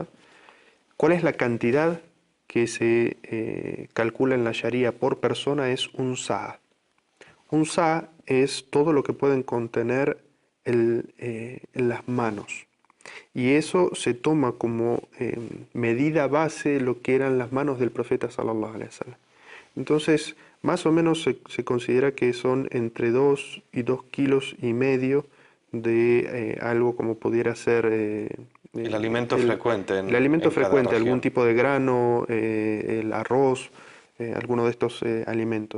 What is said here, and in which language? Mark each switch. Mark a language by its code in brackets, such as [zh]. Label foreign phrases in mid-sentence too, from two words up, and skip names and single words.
[es] ¿Cuál es la cantidad que se calcula en la Sharia por persona? Es un sa'. Un sa' es todo lo que pueden contener las manos. Y eso se toma como medida base lo que eran las manos del profeta [ar] صلى الله عليه وسلم. [es] Entonces, más o menos se considera que son entre 2 y 2,5 kilos de algo como pudiera ser El alimento el, frecuente el alimento en cada frecuente, algún región. tipo de grano, el arroz, alguno de estos alimentos.